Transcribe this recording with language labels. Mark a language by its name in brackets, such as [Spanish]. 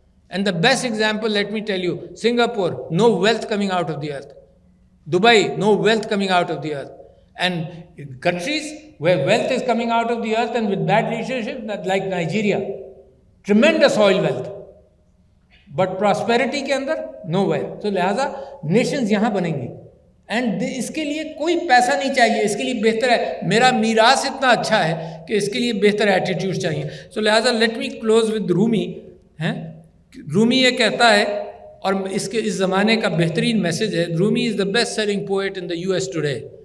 [English] And the best example, let me tell you, Singapore, no wealth coming out of the earth. Dubai, no wealth coming out of the earth. And countries where wealth is coming out of the earth and with bad leadership, like Nigeria, tremendous oil wealth, but prosperity [Urdu] کے اندر [English] nowhere. [Urdu] تو لہٰذا nations یہاں بنیں گی. And اس کے لیے کوئی پیسہ نہیں چاہیے، اس کے لیے بہتر ہے. میرا میراث اتنا اچھا ہے کہ اس کے لیے بہتر ایٹیٹیوڈ چاہیے. [English] So لہٰذا let me close with Rumi. [Urdu] رومی یہ کہتا ہے، اور اس زمانے کا بہترین میسج ہے، [English] Rumi is the best selling poet in the U S today.